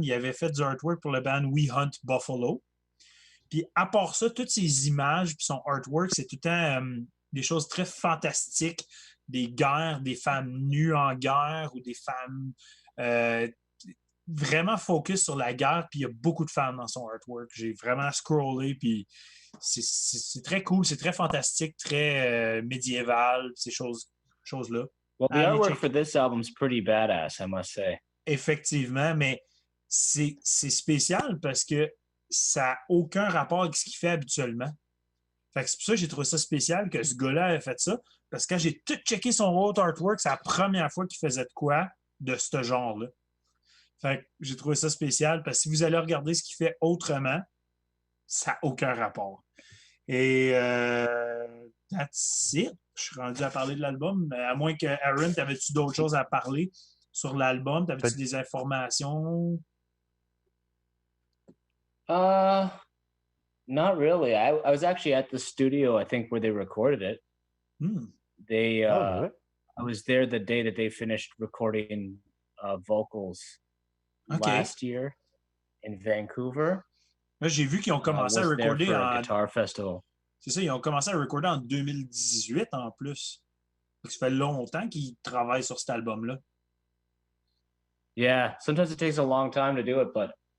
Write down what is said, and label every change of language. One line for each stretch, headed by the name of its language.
French: Il avait fait du artwork pour le band We Hunt Buffalo. Puis à part ça, toutes ses images puis son artwork, c'est tout le temps des choses très fantastiques, des guerres, des femmes nues en guerre ou des femmes vraiment focus sur la guerre, puis il y a beaucoup de femmes dans son artwork. J'ai vraiment scrollé, puis c'est très cool, c'est très fantastique, très médiéval, ces choses-là.
English: Well, the artwork for this album is pretty badass, I must say.
French: Effectivement, mais c'est spécial parce que ça n'a aucun rapport avec ce qu'il fait habituellement. Fait que c'est pour ça que j'ai trouvé ça spécial que ce gars-là ait fait ça. Parce que quand j'ai tout checké son autre artwork, c'est la première fois qu'il faisait de quoi de ce genre-là. Fait que j'ai trouvé ça spécial parce que si vous allez regarder ce qu'il fait autrement, ça n'a aucun rapport. Et that's it. Je suis rendu à parler de l'album. À moins que, Aaron, t'avais-tu d'autres choses à parler sur l'album? T'avais-tu des informations?
English: Not really. I was actually at the studio, I think, where they recorded it. They I was there the day that they finished recording vocals last year in Vancouver.
French: Là, j'ai vu qu'ils ont commencé à recorder en Guitar Festival. C'est ça, ils ont commencé à recorder en 2018 en plus. Ça fait longtemps qu'ils travaillent sur cet album-là.
English: Yeah, sometimes it takes a long time to do it, but